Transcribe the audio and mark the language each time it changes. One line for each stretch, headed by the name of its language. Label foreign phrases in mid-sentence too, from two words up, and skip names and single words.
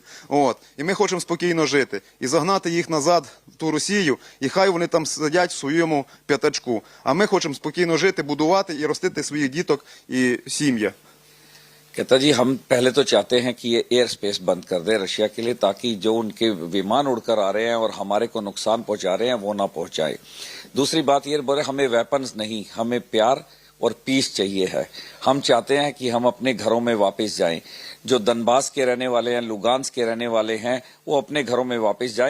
Ukrainian: От. І ми хочемо спокійно жити. І загнати їх назад в ту Росію, і хай вони там сидять в своєму п'ятачку. А ми хочемо спокійно жити, будувати і ростити своїх діток і сім'ї.
Hindi: कहता जी हम पहले तो चाहते हैं कि ये
English: air space
Hindi: बंद कर दे रशिया के लिए, ताकि जो उनके विमान उड़कर आ रहे हैं और हमारे को नुकसान पहुंचा रहे हैं वो ना पहुंचाए। दूसरी बात ये बोले हमें वेपन्स नहीं, हमें प्यार और पीस चाहिए है। हम चाहते हैं कि हम अपने घरों में वापस जाएं। जो दनबास के रहने वाले हैं, लुगांस के रहने वाले हैं, वो अपने घरों में वापस जाएं।